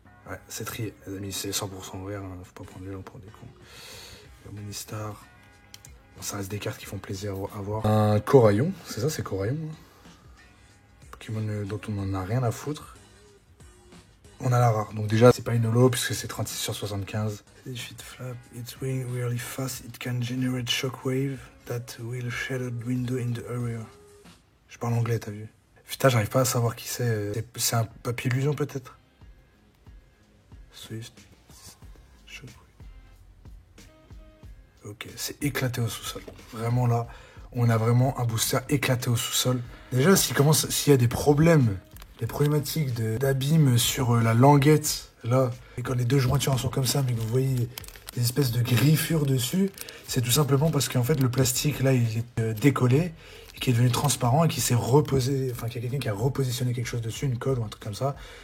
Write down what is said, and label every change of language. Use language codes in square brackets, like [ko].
[fr] Ouais, c'est trié, les amis. C'est 100% vert. Hein. Faut pas prendre les gens pour des cons. Amonistar. Bon, ça reste des cartes qui font plaisir à voir. Un Coraillon. C'est ça, c'est Coraillon. Hein. Pokémon dont on n'en a rien à foutre. On a la rare. Donc déjà, c'est pas une holo puisque c'est 36 sur 75. [en] If it flap its wing really fast, it can generate shockwave that will shatter the window in the area. [fr] Je parle anglais, t'as vu? Putain, j'arrive pas à savoir qui c'est. C'est un papier illusion peut-être? Swift. Shockwave. Ok, c'est éclaté au sous-sol. Vraiment là, on a vraiment un booster éclaté au sous-sol. Déjà, s'il y a des problèmes, des problématiques d'abîme sur la languette, là, et quand les deux jointures sont comme ça, mais que vous voyez des espèces de griffures dessus, c'est tout simplement parce qu'en fait le plastique là il est décollé et qui est devenu transparent et qui s'est reposé, enfin qu'il y a quelqu'un qui a repositionné quelque chose dessus, une colle ou un truc comme ça,